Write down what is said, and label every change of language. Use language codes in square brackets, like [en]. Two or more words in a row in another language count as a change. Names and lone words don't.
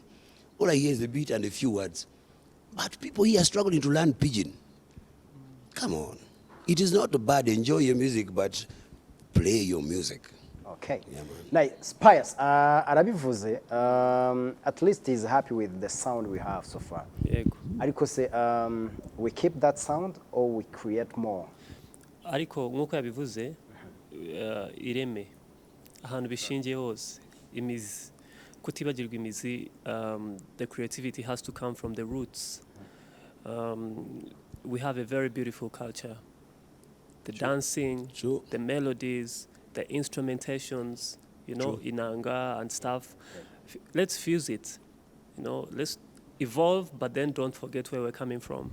[en] All I hear is the beat and a few words. But people here are struggling to learn pidgin. Come on. It is not bad. Enjoy your music, but play your music. Okay. Yeah, man. Nice. Pius, arabivuze, at least he's happy with the sound we have so far. [rw] Yego. Ariko se, [en] we keep that sound or we create more? [rw] Ariko nk'uko yabivuze ireme ahantu bishingiye hose imizi kutibagirwa imizi, [en] the creativity has to come from the roots. We have a very beautiful culture. The dancing, the melodies, the instrumentations, inanga and stuff. Let's fuse it, let's evolve, but then don't forget where we're coming from.